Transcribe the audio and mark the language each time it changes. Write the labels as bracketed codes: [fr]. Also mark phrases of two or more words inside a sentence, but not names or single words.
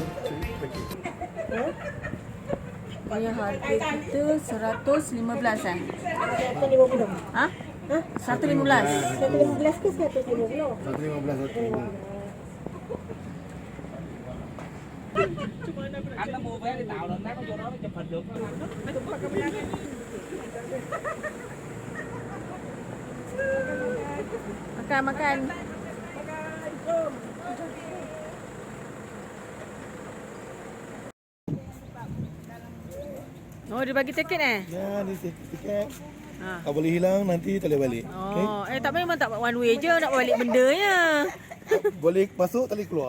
[ms] Ini harga kita 115 eh? 150. Ha? 115. 115 ke 150? 115 satu. [vi] Anh nó mua vé đi tàu rồi nó có vô đó nó chụp hình được. [ms] Makan, makan. Oh, dia bagi tiket eh? Ya, ni tiket. Ha. Kalau boleh hilang nanti tak boleh balik. Okey. Oh, tak memang tak [en] one way [ms] je nak balik bendanya. Boleh masuk, tak boleh keluar.